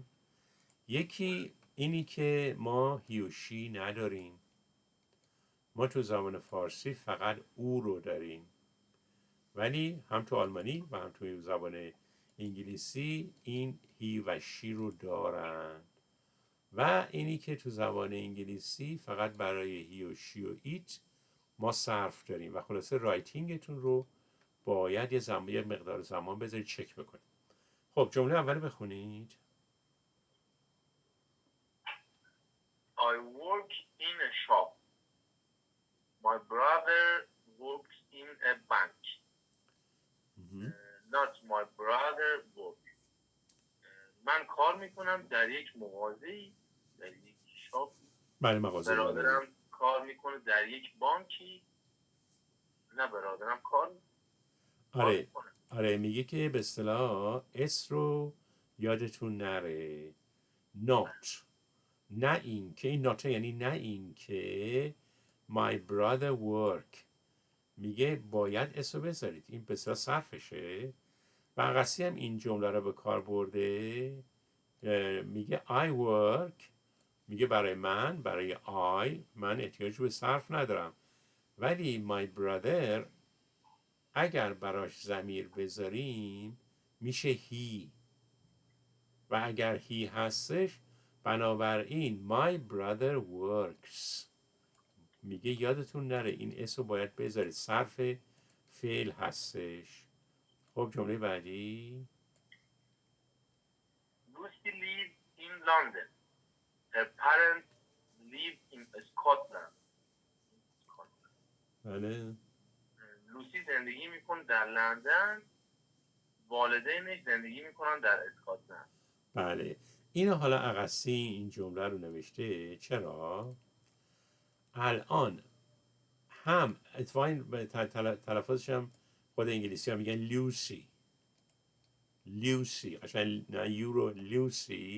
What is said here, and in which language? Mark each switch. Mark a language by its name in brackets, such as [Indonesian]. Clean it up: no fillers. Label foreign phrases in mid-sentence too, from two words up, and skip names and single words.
[Persian] یکی اینی که ما هی و شی نداریم، ما تو زبان فارسی فقط او رو داریم، ولی هم تو آلمانی و هم تو زبان انگلیسی این هی و شی رو دارن و اینی که تو زبان انگلیسی فقط برای هی و شی و ایت ما صرف داریم و خلاصه رایتینگتون رو باید یه مقدار زمان بذارید چک بکنید. خب جمله اول بخونید. [English] I work in a shop. My brother works in a bank. Not my brother work. [Persian] من کار میکنم در یک مغازه‌ای، در یک شاپ. بله مغازه داره. برادرم کار میکنه در یک بانکی. نه برادرم کار میکنه. آره میگه که به اصطلاح اس رو یادتون نره. not نه این که این not یعنی نه این که [English] my brother work [Persian] میگه باید اس رو بذارید، این به اصطلاح صرفشه و اقصی هم این جمله رو به کار برده. [English] میگه I work، [Persian] میگه برای من احتیاج به صرف ندارم، ولی [English] my brother [Persian] اگر براش ضمیر بذاریم میشه he و اگر هی هستش بنابراین [English] my brother works. [Persian] میگه یادتون نره این اس رو باید بذارید، صرف فعل هستش. خب جمله بعدی. [English] Lucy lives in London. Her parents live in Scotland. [Persian] بله لوسی زندگی میکنه در لندن، والدینش زندگی میکنن در اسکاتلند. بله اینو حالا اقصی این جمله رو نوشته. چرا؟ الان هم اتفاقا تلفظش هم خود انگلیسی ها میگن لوسی قشنگ نه یورو لوسی.